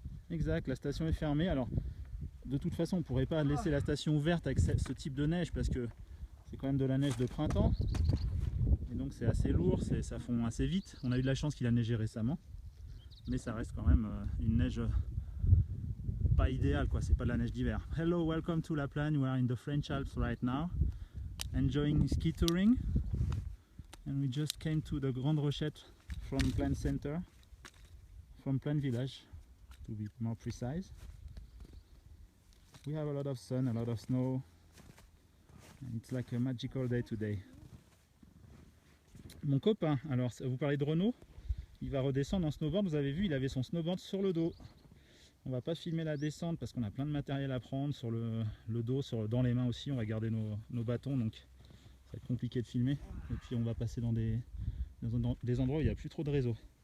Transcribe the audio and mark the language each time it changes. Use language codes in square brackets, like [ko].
[fr] Exact, la station est fermée. Alors de toute façon on ne pourrait pas laisser la station ouverte avec ce type de neige parce que c'est quand même de la neige de printemps. Et donc c'est assez lourd, ça fond assez vite. On a eu de la chance qu'il a neigé récemment. Mais ça reste quand même une neige pas idéale, quoi. C'est pas de la neige d'hiver. [en] Hello, welcome to La Plagne. We are in the French Alps right now. Enjoying ski touring. And we just came to the Grande Rochette from Plagne Center. From Plagne Village, to be more precise. We have a lot of sun, a lot of snow. And it's like a magical day today. [fr] Mon copain, alors vous parlez de Renaud, il va redescendre en snowboard. Vous avez vu, il avait son snowboard sur le dos. On va pas filmer la descente parce qu'on a plein de matériel à prendre sur le dos, dans les mains aussi. On va garder nos bâtons, donc ça va être compliqué de filmer. Et puis on va passer dans des endroits où il n'y a plus trop de réseau.